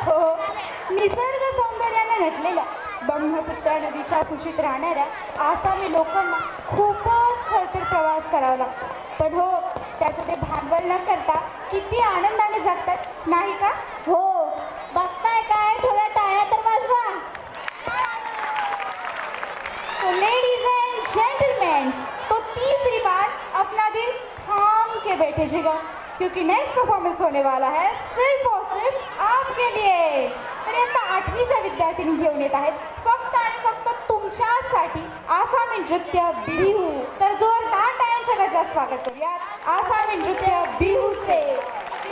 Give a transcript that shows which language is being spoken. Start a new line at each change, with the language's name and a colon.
Marathi: हो, निसर्ग सौंदर्याने नटलेल्या ब्रह्मपुत्रा नदीच्या कुशीत राहणाऱ्या आसामी लोकांना खूपच खडतर प्रवास करावा लागतो. पण हो, त्याचं ते भांडवल न करता किती आनंदाने जगतात नाही का? हो, बघताय काय, थोड्या टाळ्या तर वाजवा.
Hindi: तो लेडीज एंड जेंटलमैन, तो तीसरी बार अपना दिल थाम के बैठिएगा क्योंकि नेक्स्ट परफॉर्मेंस होने वाला है सिर्फ और सिर्फ आपके लिए.
Marathi: तर आता 8वीच्या विद्यार्थिनी घेऊन येत आहेत फक्त आणि फक्त तुमच्यासाठी आसामी नृत्य बिहू. तर जोरदार टाळ्यांच्या गजरात स्वागत करूयात आसामी नृत्य बिहूचे.